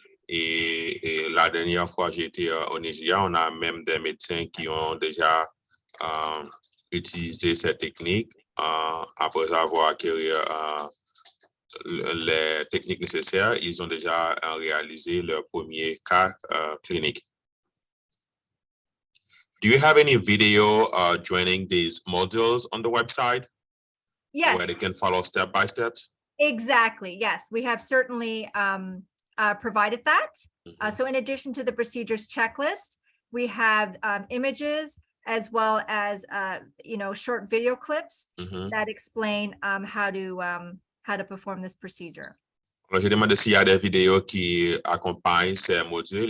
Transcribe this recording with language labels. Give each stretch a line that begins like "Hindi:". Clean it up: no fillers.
French: Et la dernière fois, j'ai été au Nigeria, on a même des médecins qui ont déjà utilisé ces techniques après avoir acquis les techniques nécessaires. Ils ont déjà réalisé leur premier cas clinique.
English: Do you have any video joining these modules on the website? Yes. Where they can follow step by step? Exactly. Yes, we have certainly provided that. Mm-hmm. So in addition to the procedures checklist, we have images as well as short video clips Mm-hmm. that explain how to perform this procedure.
French: Alors, j'ai demandé s'il y a des vidéos qui accompagnent ces modules.